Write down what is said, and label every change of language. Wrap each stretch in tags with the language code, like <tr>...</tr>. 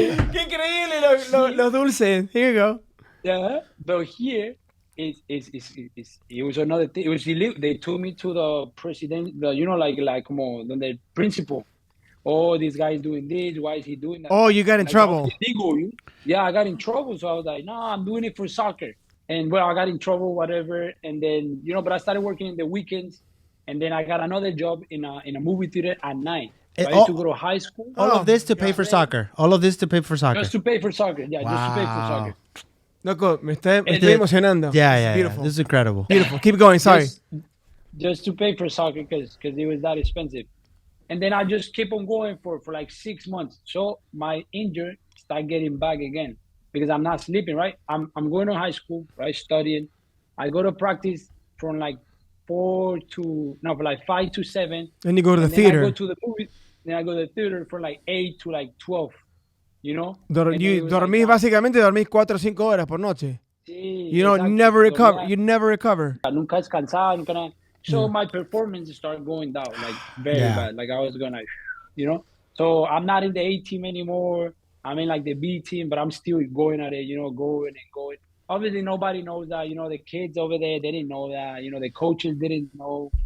<es>Qué increíble los dulces.</es> <en>Here you go. Yeah, but here it was another thing. It was illegal. They took me to the president, like como the principal. Oh, this guy is doing this. Why is he doing that? Oh, you got in trouble. Yeah, I got in trouble. So I was like, no, I'm doing it for soccer. And I got in trouble, whatever. And then, but I started working in the weekends. And then I got another job in a movie theater at night. So I used to go to high school. All of this to pay for soccer. All of this to pay for soccer. Just to pay for soccer. Yeah, just to pay for soccer.</en> <es>Loco, me estoy emocionando.</es> <en>Yeah. Beautiful. This is incredible. Beautiful. Keep going. Sorry. Just to pay for soccer because it was that expensive. And then I just keep on going for like 6 months. So my injury start getting back again because I'm not sleeping, right? I'm going to high school, right? Studying. I go to practice from like 5 to 7. Then you go to the Then theater. I go to the movie. Then I go to the theater from like 8 to like 12, you know?</en> <es>Dormís, básicamente dormís 4 o 5 horas por noche. Sí,</es> <en>You don't</en> <es>exacto.</es> <en>never recover. You never recover.</en> <es>Nunca descansaba, nunca nada.</es> <en>So my performance started going down, like very bad. Like I was gonna, you know. So I'm not in the A team anymore. I'm in like the B team, but I'm still going at it, you know, going and going. Obviously, nobody knows that. You know, the kids over there, they didn't know that. You know, the coaches didn't know.</en>